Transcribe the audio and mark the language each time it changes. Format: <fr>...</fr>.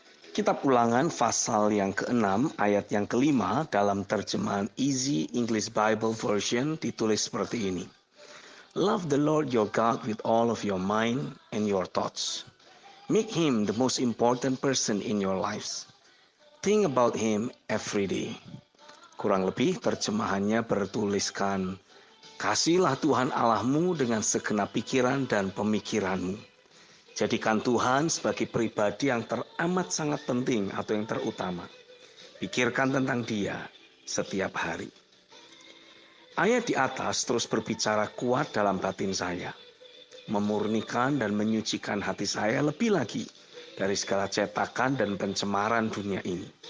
<id>Kitab Ulangan pasal yang ke-6 ayat yang ke-5 dalam terjemahan Easy English Bible Version ditulis seperti ini.</id> <en>Love the Lord your God with all of your mind and your thoughts. Make him the most important person in your lives. Think about him every day.</en> <id>Kurang lebih terjemahannya bertuliskan, kasihilah Tuhan Allahmu dengan segenap pikiran dan pemikiranmu. Jadikan Tuhan sebagai pribadi yang teramat sangat penting atau yang terutama. Pikirkan tentang Dia setiap hari. Ayat di atas terus berbicara kuat dalam batin saya, memurnikan dan menyucikan hati saya lebih lagi dari segala cetakan dan pencemaran dunia ini.</id>